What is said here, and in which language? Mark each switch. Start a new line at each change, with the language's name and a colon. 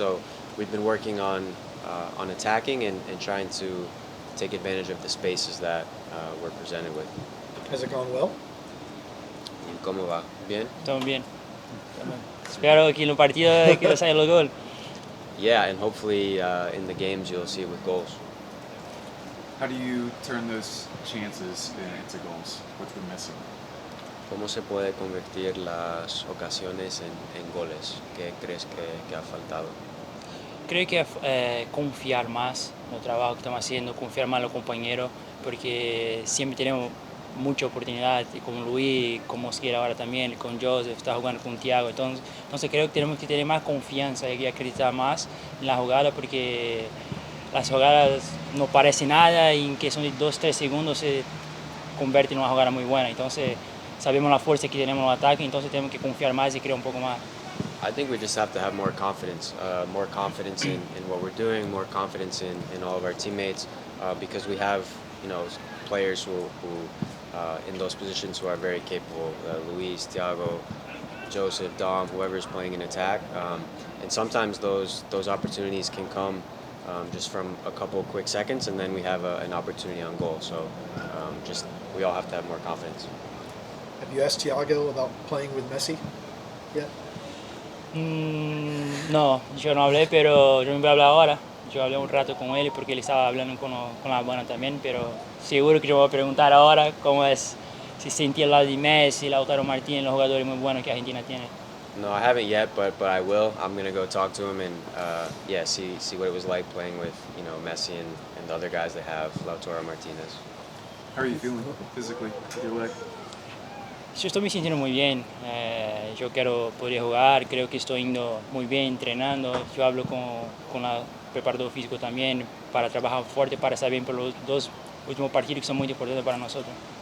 English: So we've been working on attacking and trying to take advantage of the spaces that we're presented with. Has it gone well?
Spanish: ¿Y cómo va? ¿Bien? Estamos bien. Espero que en los partidos que salgan los goles.
English: Yeah, and hopefully in the games you'll see it with goals. How do you turn those chances into goals? What's been missing?
Spanish: ¿Cómo se puede convertir las ocasiones en goles? ¿Qué crees que ha faltado? Creo que confiar más en el trabajo que estamos haciendo, confiar más en los compañeros, porque siempre tenemos mucha oportunidad, con Luis, como Mosquera ahora también, con Joseph, está jugando con Thiago, entonces creo que tenemos que tener más confianza y acreditar más en la jugada, porque las jugadas no parecen nada y en que son de 2-3 segundos se convierte en una jugada muy buena, entonces sabemos la fuerza que tenemos en el ataque, entonces tenemos que confiar más y creer un poco más.
English: I think we just have to have more confidence in what we're doing, more confidence in all of our teammates, because we have, players who in those positions who are very capable. Luis, Thiago, Joseph, Dom, whoever is playing in attack, and sometimes those opportunities can come just from a couple quick seconds, and then we have an opportunity on goal. So we all have to have more confidence. Have you asked Thiago about playing with Messi yet?
Spanish: No, yo no hablé, pero yo me voy a hablar ahora. Yo hablé un rato con él porque él estaba hablando con la buena también, pero seguro que yo voy a preguntar ahora cómo es, si sentí el lado de Messi, Lautaro Martínez, los jugadores muy buenos que Argentina tiene.
English: No, I haven't yet, but I will. I'm gonna go talk to him and see what it was like playing with Messi and the other guys they have, Lautaro Martinez. How are you feeling physically with your leg?
Spanish: Yo estoy me sintiendo muy bien, yo quiero poder jugar, creo que estoy yendo muy bien entrenando, yo hablo con el preparador físico también para trabajar fuerte, para estar bien por los 2 últimos partidos que son muy importantes para nosotros.